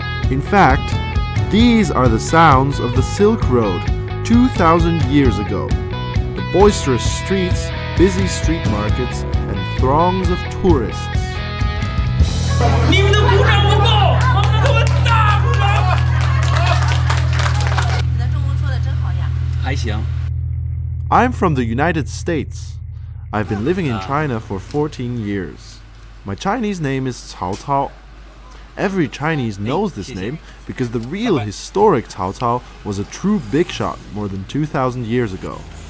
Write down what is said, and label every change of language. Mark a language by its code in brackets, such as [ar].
[en] In fact, these are the sounds of the Silk Road 2,000 years ago. The boisterous streets, busy street markets, and throngs of tourists. [zh] 你们的鼓掌不够，我们给我大鼓掌！你的中文说的真好呀。还行。 [en] I'm from the United States. I've been living in China for 14 years. My Chinese name is Cao Cao. Every Chinese knows this name because the real historic Cao Cao was a true big shot more than 2,000 years ago.